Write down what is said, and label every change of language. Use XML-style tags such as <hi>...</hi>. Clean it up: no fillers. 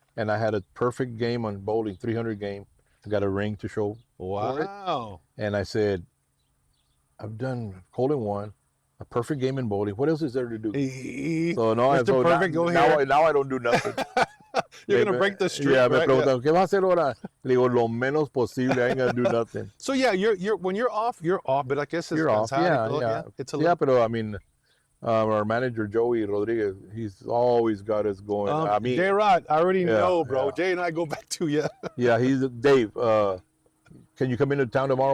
<en>and I had a perfect game on bowling, 300 game. I got a ring to show for it. Wow. And I said, I've done hole-in-one. a perfect game in bowling. What else is there to do? So Mr. Perfect, go here. now I don't do nothing. You're gonna break the streak, Yeah, right?</en> <es>me preguntan, ¿qué vas a hacer ahora? Le digo, lo menos posible.</es> <en>I ain't gonna do nothing. So yeah, you're when you're off, but I guess it's You're off. yeah. It's a Yeah, but I mean, our manager Joey Rodriguez, he's always got us going. I mean, J-Rod, I already know, bro. yeah. Jay and I go back to you. Yeah, he's Dave. Can you come into town tomorrow?</en>